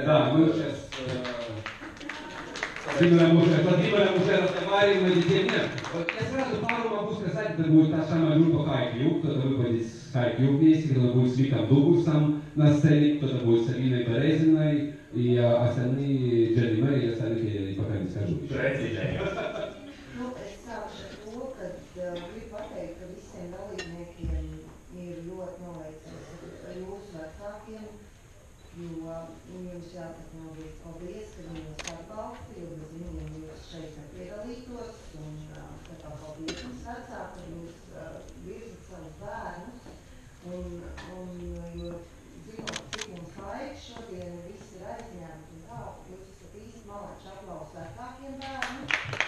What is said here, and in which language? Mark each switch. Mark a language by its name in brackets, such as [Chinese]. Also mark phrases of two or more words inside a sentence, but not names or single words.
[Russian] Да, мы сейчас с Владимиром уже разговариваем на детей. Нет, вот я сразу пару могу сказать, это будет та самая группа High Club, кто-то выпадет с High Club вместе, кто-то будет с Виком Дугусом на сцене, кто-то будет с Алиной Березиной, и остальные Дженни Мэри, и остальных я пока не скажу. [Latvian] Nu, es sākšu ar to, ka gribu pateikt, ka visiem dalībniekiem ir ļoti noveicams ar jūsu vecākiem, jo jums jāpatnāvies paldies, ka viņi jūs atbalsta, jo bez viņiem jūs šeit nepiedalītos, un tā paldies jums vecāki, ka jūs virzat savus bērnus, un jo zinot, cik mums laika šodien viss ir aizņemti, un tā, jūs esat īsti malači aplausu vecākiem bērnus.